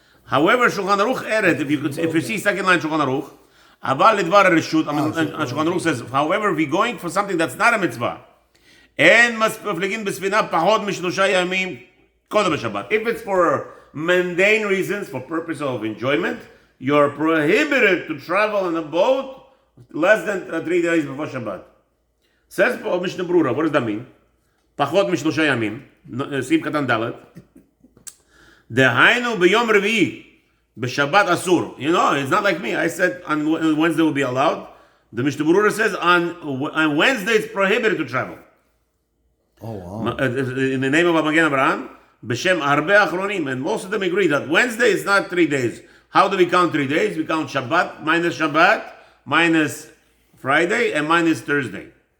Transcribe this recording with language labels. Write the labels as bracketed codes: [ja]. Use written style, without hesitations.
[en] However, Shulchan Aruch added, if you see second line Shulchan Aruch, [he] אבל לדבר הרשות, [en] Shulchan Aruch says, however, if we're going for something that's not a mitzvah, [he] אין מפליגין בספינה פחות משלושה ימים קודם בשבת. [en] If it's for mundane reasons, for purpose of enjoyment, you're prohibited to travel on a boat less than 3 days before Shabbat. Says Mishnah Berurah, what does that mean? [he] פחות משלושה ימים, סעיף קטן ד' דהיינו ביום רביעי, בשבת אסור. [en] You know, it's not like me. I said on Wednesday will be allowed. The Mishnah Berurah says on Wednesday it's prohibited to travel. Oh, wow. In the name of Magen Avraham, [he] בשם הרבה אחרונים, [en] and most of them agree that Wednesday is not 3 days. How do we count 3 days? We count Shabbat, minus Friday, and minus Thursday.